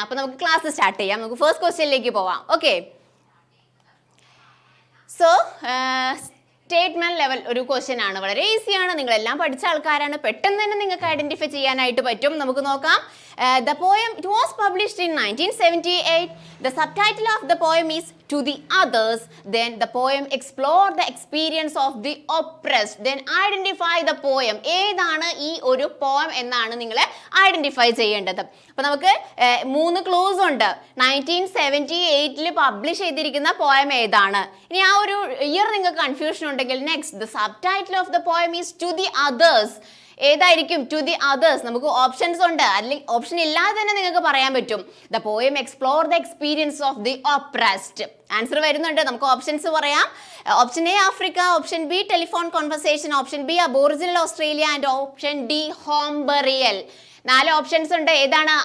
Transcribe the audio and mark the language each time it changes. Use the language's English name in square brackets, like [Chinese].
[Malayalam] അപ്പോൾ നമുക്ക് class start ചെയ്യാം. നമുക്ക് ഫസ്റ്റ് ക്വസ്റ്റ്യനിലേക്ക് പോവാം. ഓക്കെ, സോ സ്റ്റേറ്റ്മെന്റ് ലെവൽ ഒരു ക്വസ്റ്റ്യൻ ആണ്. വളരെ ഈസിയാണ്, നിങ്ങളെല്ലാം പഠിച്ച ആൾക്കാരാണ്, പെട്ടെന്ന് തന്നെ നിങ്ങൾക്ക് ഐഡന്റിഫൈ ചെയ്യാനായിട്ട് പറ്റും. നമുക്ക് നോക്കാം. [English] The poem, it was published in 1978. The subtitle of the poem is To the Others. Then the poem explore the experience of the oppressed. Then identify the poem. [Malayalam] ഏതാണ് ഈ ഒരു poem എന്നാണ് നിങ്ങൾ ഐഡന്റിഫൈ ചെയ്യേണ്ടത്. അപ്പോൾ നമുക്ക് 3 ക്ലൂസ് ഉണ്ട്. 1978 publish ചെയ്തിരിക്കുന്ന പോയം ഏതാണ്? ഇനി ആ ഒരു ഇയർ നിങ്ങൾക്ക് കൺഫ്യൂഷൻ ഉണ്ടെങ്കിൽ next, [English] the subtitle of the poem is To the Others. [Malayalam] ഏതായിരിക്കും ടു ദി അതേഴ്സ്? നമുക്ക് ഓപ്ഷൻസ് ഉണ്ട്, അല്ലെങ്കിൽ ഓപ്ഷൻ ഇല്ലാതെ തന്നെ നിങ്ങൾക്ക് പറയാൻ പറ്റും. [English] The poem explore the experience of the oppressed. [Malayalam] Answer വരുന്നുണ്ട്, നമുക്ക് ഓപ്ഷൻസ് പറയാം. [English] Option A Africa, option B telephone conversation, option B aboriginal Australia and option D home burial. 4 [Malayalam] options ഉണ്ട്. ഏതാണ്?